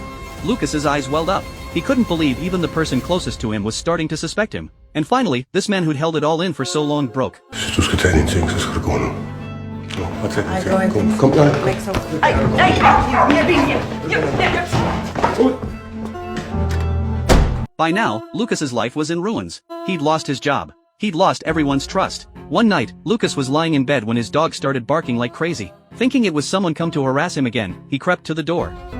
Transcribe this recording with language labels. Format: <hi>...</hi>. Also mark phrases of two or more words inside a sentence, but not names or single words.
<en>Lucas's eyes welled up. He couldn't believe even the person closest to him was starting to suspect him. And finally, this man who'd held it all in for so long broke.</en> <da>Hvis du skal tage dine ting, så skal du gå nu. Bare tag dine ting. Kom,</da> <en>Make some food. By now, Lucas's life was in ruins. He'd lost his job. He'd lost everyone's trust. One night, Lucas was lying in bed when his dog started barking like crazy. Thinking it was someone come to harass him again, he crept to the door.</en>